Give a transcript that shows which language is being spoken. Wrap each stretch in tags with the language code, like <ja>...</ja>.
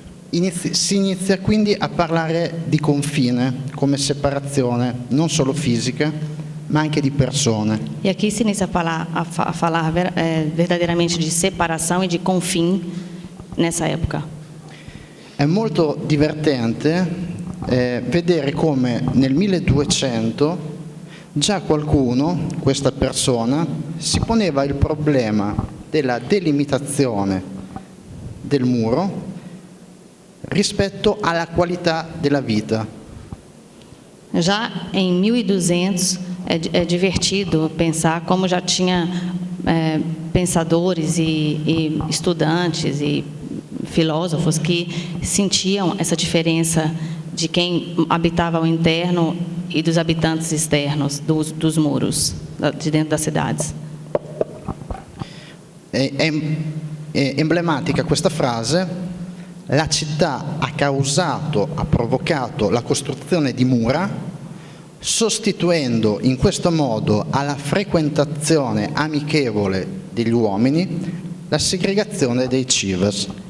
<it>Si inizia quindi a parlare di confine come separazione non solo fisica, ma anche di persone.</it> <pt>E aqui se inicia a falar verdadeiramente de separação e de confim nessa época.</pt> <it>È molto divertente vedere come nel 1200 già qualcuno, questa persona, si poneva il problema della delimitazione del muro rispetto alla qualità della vita.</it> <pt>Já em 1200 é divertido pensar como já tinha pensadores e estudantes e filósofos que sentiam essa diferença de quem habitava o interno e dos habitantes externos dos muros de dentro das cidades.</pt> <it>È emblematica questa frase. La città ha provocato la costruzione di mura, sostituendo in questo modo alla frequentazione amichevole degli uomini la segregazione dei cives.</it>